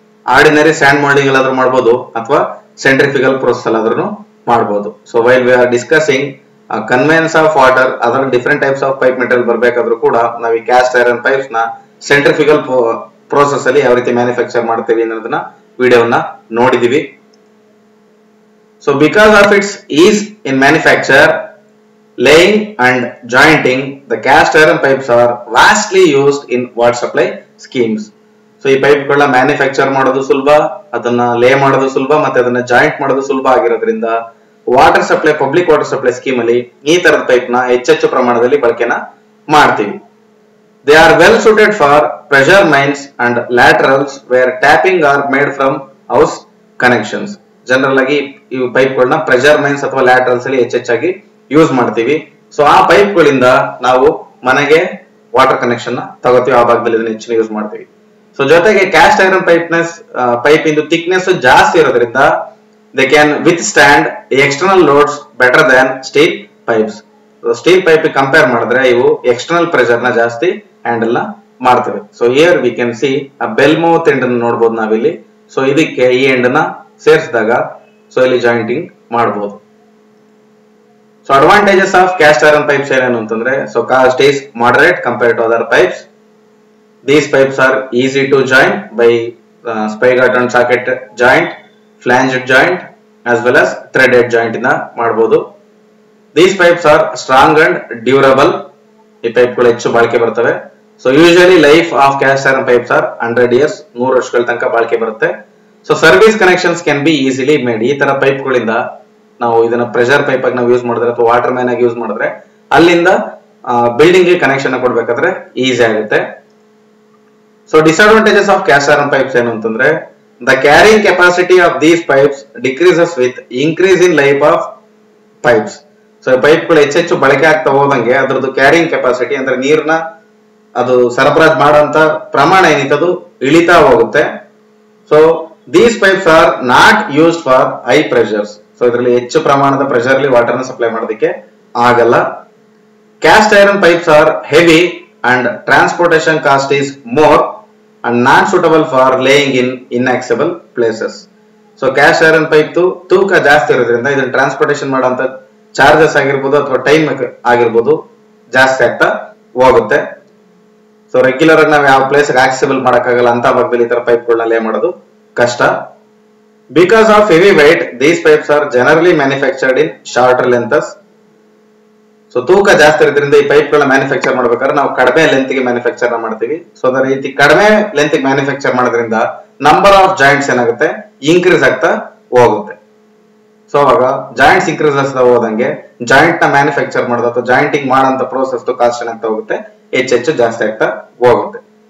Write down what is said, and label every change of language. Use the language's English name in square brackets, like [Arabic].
[Kannada] Ordinary and moulding ಅಲ್ಲಾದ್ರೂ ಮಾಡಬಹುದು ಅಥವಾ centrifugal process ಅಲ್ಲಾದ್ರೂ ಮಾಡಬಹುದು. [English] so while we are discussing conveyance of water, [Kannada] ಅದರ different types of pipe material ಬರಬೇಕಾದ್ರೂ ಕೂಡ ನಾವು ಈ ಕ್ಯಾಸ್ಟ್ ಐರನ್ ಪೈಪ್ಸ್ ನ ಸೆಂಟ್ರಿಫಿಕಲ್ ಪ್ರೋಸೆಸ್ ಅಲ್ಲಿ ಯಾವ ರೀತಿ ಮ್ಯಾನುಫ್ಯಾಕ್ಚರ್ ಮಾಡ್ತೀವಿ ಅನ್ನೋದನ್ನ ವಿಡಿಯೋನ ನೋಡಿದೀವಿ. [English] So because of it's is in manufacture, laying and jointing, the cast iron pipes are vastly used in water supply schemes. [Kannada] So ಈ ಪೈಪ್ ಗಳನ್ನ ಮ್ಯಾನುಫ್ಯಾಕ್ಚರ್ ಮಾಡೋದು ಸುಲಭ, ಅದನ್ನ ಲೇ ಮಾಡೋದು ಸುಲಭ, ಮತ್ತೆ ಅದನ್ನ ಜಾಯಿಂಟ್ ಮಾಡೋದು ಸುಲಭ ಆಗಿರೋದ್ರಿಂದ water supply, public water supply scheme ಅಲ್ಲಿ ಈ ತರದ ಪೈಪ್ ನ ಹೆಚ್ಚೆಚ್ಚು ಪ್ರಮಾಣದಲ್ಲಿ ಬಳಕೆನ ಮಾಡ್ತೀವಿ. [English] They are well suited for pressure mains and laterals where tapping are made from house connections. [Kannada] General ಆಗಿ ಈ ಪೈಪ್ ಗಳನ್ನ ಪ್ರೆಷರ್ ಮೈನ್ಸ್ ಅಥವಾ ಲ್ಯಾಟರಲ್ಸ್ ಅಲ್ಲಿ ಹೆಚ್ಚೆಚ್ಚಾಗಿ ಯೂಸ್ ಮಾಡ್ತೀವಿ. ಸೊ ಆ ಪೈಪ್ ಗಳಿಂದ ನಾವು ಮನೆಗೆ ವಾಟರ್ ಕನೆಕ್ಷನ್ ನ ತಗೋತೀವಿ, ಆ ಭಾಗದಲ್ಲಿ ಇದನ್ನ ಹೆಚ್ಚಿನ ಯೂಸ್ ಮಾಡ್ತೀವಿ. ಸೊ ಜೊತೆಗೆ ಕ್ಯಾಸ್ಟ್ ಐರನ್ ಪೈಪ್ ಇಂದು ಥಿಕ್ನೆಸ್ ಜಾಸ್ತಿ ಇರೋದ್ರಿಂದ [English] They can withstand external loads better than steel pipes. [Kannada] Steel pipe compare ಮಾಡಿದ್ರೆ ಇವು ಎಕ್ಸ್ಟರ್ನಲ್ ಪ್ರೆಷರ್ ನ ಜಾಸ್ತಿ ಹ್ಯಾಂಡಲ್ ನ ಮಾಡ್ತವೆ. [English] so here we can see [Kannada] ಆ ಬೆಲ್ ಮೌತ್ ಎಂಡ್ ಅನ್ನು ನೋಡಬಹುದು ನಾವಿಲ್ಲಿ. ಸೊ ಇದಕ್ಕೆ ಈ ಎಂಡ್ ನ ಸೇರಿಸಿದಾಗ ಸೊ ಇಲ್ಲಿ ಜಾಯಿಂಟಿಂಗ್ ಮಾಡಬಹುದು. [English] so advantages of cast iron pipes [Kannada] ಏನೇನು ಅಂತಂದ್ರೆ, [English] So cost is moderate compared to other pipes. These pipes are easy to join by spigot and socket joint, flanged joint as well as threaded joint [Kannada] ಇಂದ ಮಾಡಬಹುದು. [English] These pipes are strong and durable. [Kannada] ಈ pipe ಗಳು ಹೆಚ್ಚು ಬಾಳಿಕೆ ಬರ್ತವೆ. [English] so usually life of cast iron pipes are 100 years, [Kannada] 100 ವರ್ಷಗಳ ತನಕ ಬಾಳಿಕೆ ಬರುತ್ತೆ. [English] So service connections can be easily made. [Kannada] ಈ ತರ ಪೈಪ್ ಗಳಿಂದ ನಾವು ಇದನ್ನ ಪ್ರೆಷರ್ ಪೈಪ್ ಆಗಿ ನಾವು ಯೂಸ್ ಮಾಡಿದ್ರೆ ಅಥವಾ ವಾಟರ್ ಮ್ಯಾನ್ ಆಗಿ ಯೂಸ್ ಮಾಡಿದ್ರೆ ಅಲ್ಲಿಂದ ಬಿಲ್ಡಿಂಗ್ ಗೆ ಕನೆಕ್ಷನ್ ಕೊಡ್ಬೇಕಾದ್ರೆ ಈಸಿ ಆಗುತ್ತೆ. [English] so disadvantages of cast iron pipes [Kannada] ಏನು ಅಂತಂದ್ರೆ, [English] The carrying capacity of these pipes decreases with increase in life of pipes. [Kannada] So pipe ಗಳು ಹೆಚ್ಚೆಚ್ಚು ಬಳಕೆ ಆಗ್ತಾ ಹೋದಂಗೆ ಅದ್ರದ್ದು ಕ್ಯಾರಿಂಗ್ ಕೆಪಾಸಿಟಿ ಅಂದ್ರೆ ನೀರ್ನ ಅದು ಸರಬರಾಜು ಮಾಡುವಂತ ಪ್ರಮಾಣ ಏನಿತ್ತು ಇಳಿತಾ ಹೋಗುತ್ತೆ. [English] So these pipes are not used for high pressures. [Kannada] So ಇದರಲ್ಲಿ ಹೆಚ್ಚು ಪ್ರಮಾಣದ ಪ್ರೆಷರ್ ಅಲ್ಲಿ ವಾಟರ್ ನ ಸಪ್ಲೈ ಮಾಡೋದಕ್ಕೆ ಆಗಲ್ಲ. [English] Cast iron pipes are heavy and transportation cost is more and not suitable for laying in inaccessible places. [Kannada] So cast iron pipe ತೂಕ ಜಾಸ್ತಿ ಇರೋದ್ರಿಂದ ಇದನ್ನ ಟ್ರಾನ್ಸ್ಪೋರ್ಟೇಷನ್ ಮಾಡುವಂತ ಚಾರ್ಜಸ್ ಆಗಿರ್ಬೋದು ಅಥವಾ ಟೈಮ್ ಆಗಿರ್ಬೋದು ಜಾಸ್ತಿ ಆಗ್ತಾ ಹೋಗುತ್ತೆ. ಸೊ ರೆಗ್ಯುಲರ್ ಆಗಿ ನಾವು ಯಾವ ಪ್ಲೇಸ್ ಆಕ್ಸೆಸಿಬಲ್ ಮಾಡಕ್ಕಾಗಲ್ಲ ಅಂತ ಭಾಗದಲ್ಲಿ ಈ ತರ ಪೈಪ್ ಗಳನ್ನ ಲೇ ಮಾಡೋದು ಕಷ್ಟ. [English] Because of heavy weight, these pipes are generally manufactured in shorter lengths. [Kannada] So ತೂಕ ಜಾಸ್ತಿ ಇರೋದ್ರಿಂದ ಈ ಪೈಪ್ ಗಳನ್ನ ಮ್ಯಾನುಫ್ಯಾಕ್ಚರ್ ಮಾಡ್ಬೇಕಾದ್ರೆ ನಾವು ಕಡಿಮೆ ಲೆಂತ್ ಗೆ ಮ್ಯಾನುಫ್ಯಾಕ್ಚರ್ ಮಾಡ್ತೀವಿ. ಸೊ ಅದೇ ರೀತಿ ಕಡಿಮೆ ಲೆಂತ್ ಗೆ ಮ್ಯಾನುಫ್ಯಾಕ್ಚರ್ ಮಾಡೋದ್ರಿಂದ ನಂಬರ್ ಆಫ್ ಜಾಯಿಂಟ್ಸ್ ಏನಾಗುತ್ತೆ, ಇನ್ಕ್ರೀಸ್ ಆಗ್ತಾ ಹೋಗುತ್ತೆ. ಸೊ ಅವಾಗ ಜಾಯಿಂಟ್ಸ್ ಇನ್ಕ್ರೀಸ್ ಆಗ್ತಾ ಹೋದಂಗೆ ಜಾಯಿಂಟ್ ನ ಮ್ಯಾನುಫ್ಯಾಕ್ಚರ್ ಮಾಡೋದು ಅಥವಾ ಜಾಯಿಂಟಿಂಗ್ ಮಾಡೋಂತ ಪ್ರೋಸೆಸ್ ಕಾಸ್ಟ್ ಏನಾಗ್ತಾ ಹೋಗುತ್ತೆ, ಹೆಚ್ಚೆಚ್ಚು ಜಾಸ್ತಿ ಆಗ್ತಾ ಹೋಗುತ್ತೆ.